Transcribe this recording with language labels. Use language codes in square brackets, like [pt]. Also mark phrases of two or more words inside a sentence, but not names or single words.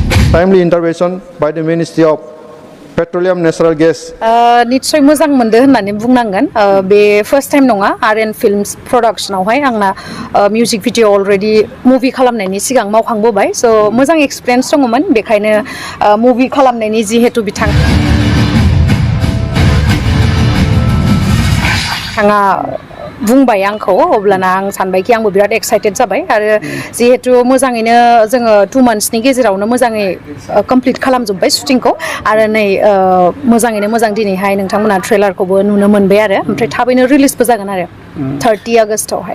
[en] timely intervention by the Ministry of Petroleum Natural Gas. [brx] निश्चय मोजां मोनदो होननानै बुंनांगोन बे [en] first time [brx] नङा आरएन फिल्म्स प्रडाक्शनावहाय आंना [en] music video [brx] अलरेडि मुभि खालामनायनि सिगां मावखांबोबाय स' मोजां एक्सपिरियेन्स दङमोन बेखायनो मुभि खालामनायनि जिहेतु बिथाङा बुंबाय आंखौ अब्लाना आं सानबायखि आंबो बिराद एक्साइटेड जाबाय आरो जिहेतु मोजाङैनो जोङो 2 monthsनि गेजेरावनो मोजाङै कमप्लिट खालामजोब्बाय शुटिंखौ आरो नै मोजाङैनो मोजां दिनैहाय नोंथांमोना ट्रेलारखौबो नुनो मोनबाय आरो ओमफ्राय थाबैनो रिलिजबो जागोन आरो 30 आगस्टआवहाय